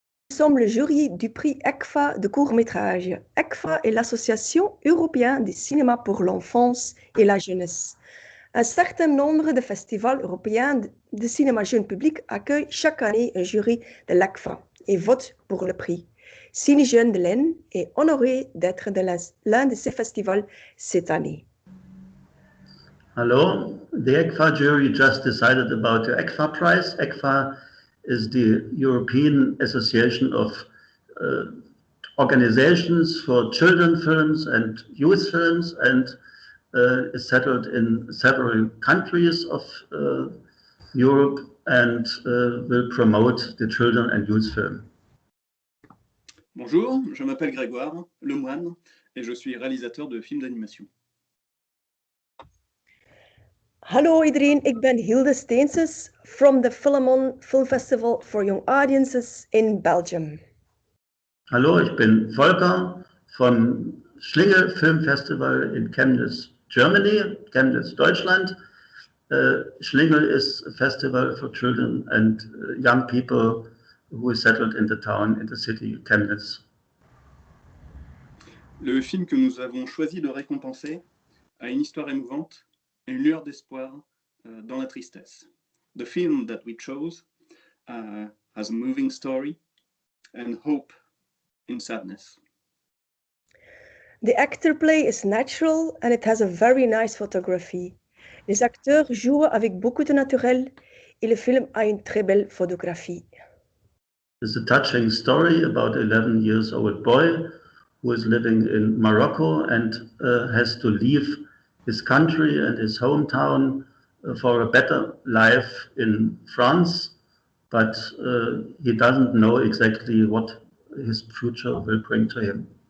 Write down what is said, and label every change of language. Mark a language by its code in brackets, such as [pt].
[fr] Nous sommes le jury du prix ECFA de court-métrage. ECFA est l'Association européenne du cinéma pour l'enfance et la jeunesse. Un certain nombre de festivals européens de cinéma jeune public accueillent chaque année un jury de l'ECFA et votent pour le prix. Ciné Jeune de l'Aisne est honoré d'être l'un de ces festivals cette année. [en] Hello, the ECFA jury just decided about the ECFA prize. ECFA is the European Association of organizations for children films and youth films and is settled in several countries of Europe and will promote the children and youth film. [fr] Bonjour, je m'appelle Grégoire Lemoine et je suis réalisateur de films d'animation. [nl] Hallo iedereen, ik ben [en] Hilde Steenses from the Philemon Film Festival for Young Audiences in Belgium. [de] Hallo, ich bin Volker vom Schlingel Film Festival in Chemnitz, Germany, Chemnitz, Deutschland. [en] Schlingel is a festival for children and young people who is settled in the town, in the city, Chemnitz. [fr] Le film que nous avons choisi de récompenser a une histoire émouvante et une lueur d'espoir dans la tristesse. [en] The film that we chose has a moving story and hope in sadness. The actor play is natural and it has a very nice photography. [fr] Les acteurs jouent avec beaucoup de naturel et le film a une très belle photographie. [en] It's a touching story about an 11-year-old boy who is living in Morocco and has to leave his country and his hometown for a better life in France, but he doesn't know exactly what his future will bring to him.